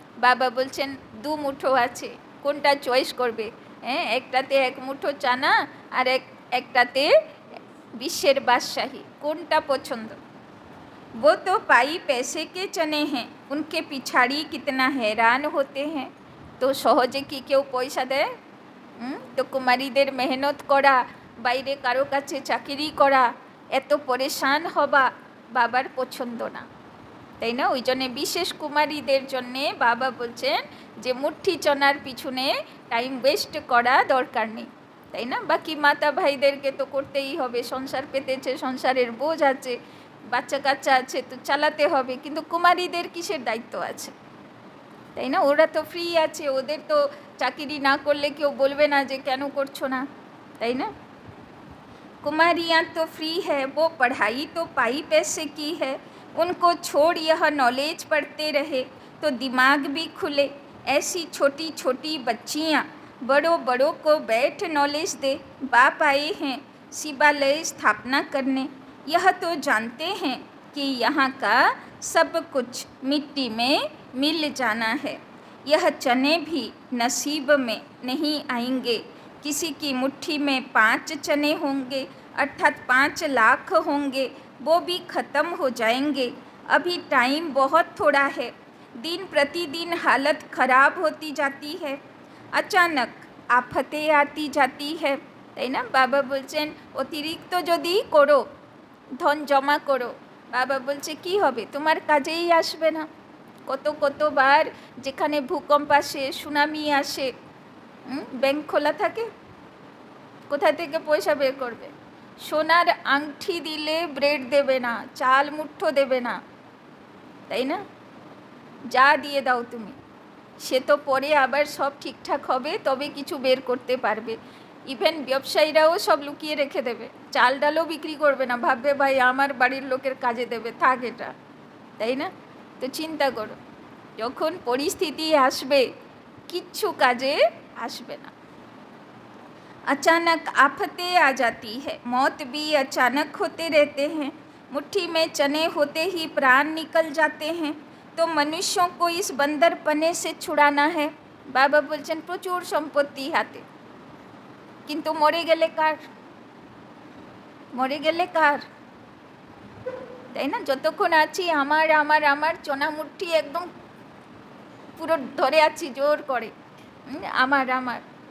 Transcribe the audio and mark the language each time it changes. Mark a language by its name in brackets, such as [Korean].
[Bangla] বাবা বলছেন দু মুঠো আছে, কোনটা চয়েস করবে? একটাতে এক মুঠো চানা আর একটাতে বিশ্বের বাদশাহী, কোনটা পছন্দ? [Hindi] वो तो पाई पैसे के चने हैं, उनके पिछाड़ी कितना हैरान होते हैं। [Bangla] তো সহজে কি কেউ পয়সা দেয়? তো কুমারীদের মেহনত করা, বাইরে কারো কাছে চাকরি করা, এত পরেশান হবা বাবার পছন্দ না, তাই না? ওই জন্যে বিশেষ কুমারীদের জন্যে বাবা বলছেন যে মুঠি চনার পিছনে টাইম ওয়েস্ট করা দরকার নেই, তাই না? বাকি মাতা ভাইদেরকে তো করতেই হবে, সংসার পেতেছে, সংসারের বোঝ আছে, বাচ্চা কাচ্চা আছে, তো চালাতে হবে। কিন্তু কুমারীদের কিসের দায়িত্ব আছে, তাই না? ওরা তো ফ্রি আছে, ওদের তো চাকরি না করলে কেউ বলবে না যে কেন করছো না, তাই না? [Hindi] कुमारियाँ तो फ्री है, वो पढ़ाई तो पाई पैसे की है, उनको छोड़ यह नॉलेज पढ़ते रहे तो दिमाग भी खुले। ऐसी छोटी छोटी बच्चियाँ बड़ों बड़ों को बैठ नॉलेज दे। बाप आए हैं शिवालय स्थापना करने, यह तो जानते हैं कि यहाँ का सब कुछ मिट्टी में मिल जाना है। यह चने भी नसीब में नहीं आएंगे, किसी की मुट्ठी में 5 चने होंगे अर्थात 5 लाख होंगे, वो भी ख़त्म हो जाएंगे। अभी टाइम बहुत थोड़ा है, दिन प्रतिदिन हालत ख़राब होती जाती है, अचानक आफतें आती जाती है, [Bangla] তাই না? বাবা বলছেন অতিরিক্ত যদি করো, ধন জমা করো, বাবা বলছে কি হবে, তোমার কাজেই আসবে না। কতবার যেখানে ভূকম্প আসে, সুনামি আসে, ব্যাংক খোলা থাকে, কোথা থেকে পয়সা বের করবে? সোনার আংটি দিলে ব্রেড দেবে না, চাল মুঠো দেবে না, তাই না? যা দিয়ে দাও তুমি, সে তো পরে আবার সব ঠিকঠাক হবে, তবে কিছু বের করতে পারবে। ইভেন ব্যবসায়ীরাও সব লুকিয়ে রেখে দেবে, চাল ডালও বিক্রি করবে না, ভাববে ভাই আমার বাড়ির লোকের কাজে দেবে, থাক এটা, তাই না? তো চিন্তা করো, যখন পরিস্থিতি আসবে কিচ্ছু কাজে আসবে না। [Hindi] अचानक आफतें आ जाती है, मौत भी अचानक होते रहते हैं, मुट्ठी में चने होते ही प्राण निकल जाते हैं। तो मनुष्यों को इस बंदरपने से छुड़ाना है। [Bangla] बाबा बोलছেন প্রচুর সম্পত্তি হাতে, কিন্তু মরে গেলে কার, তাই না? যতক্ষণ আছি আমার আমার আমার চনা মুঠি একদম পুরো ধরে আছি জোর করে, আমার আমার।